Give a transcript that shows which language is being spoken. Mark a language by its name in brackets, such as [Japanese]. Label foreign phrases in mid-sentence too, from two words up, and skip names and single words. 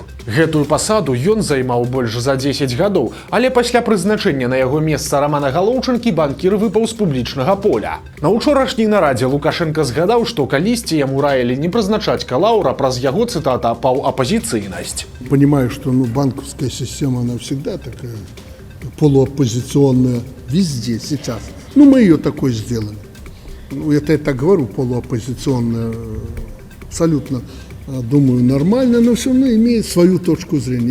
[Belarusian] Гэтую пасаду ён займаў больш за 10 гадоў, але пасля прызначэння на яго месца Рамана Галоўчынкі банкір выпаў з публічнага поля. На учорашняй нарадзе Лукашенко згадаў, што калісьці яму раілі не прызначаць Калаура праз яго, цытата, паўапозіцыйнасць. [Russian] Понимаю, что банковская система, она всегда такая полуоппозиционная везде сейчас. Мы ее такой сделали. Это я так говорю, полуоппозиционная, абсолютно, думаю, нормально, но все равно имеет свою точку зрения.